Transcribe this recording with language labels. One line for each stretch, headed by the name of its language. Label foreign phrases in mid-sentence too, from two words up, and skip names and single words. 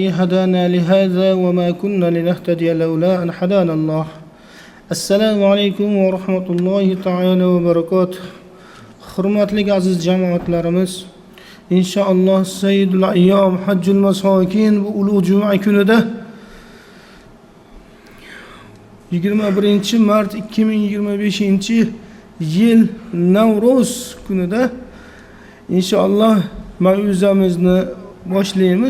Arabic: هدانا لهذا وما كنا لنهتدي لولا أن هدانا الله السلام عليكم ورحمة الله تعالى وبركاته
Uzbek: hurmatli aziz jamoatlarimiz inshaalloh
Arabic: سيد الأيام حج المساكين
Uzbek: bu ulug' juma kunida 21 mart 2025 yil Navro'z kunida inshaalloh mavzumuzni boshlaymiz.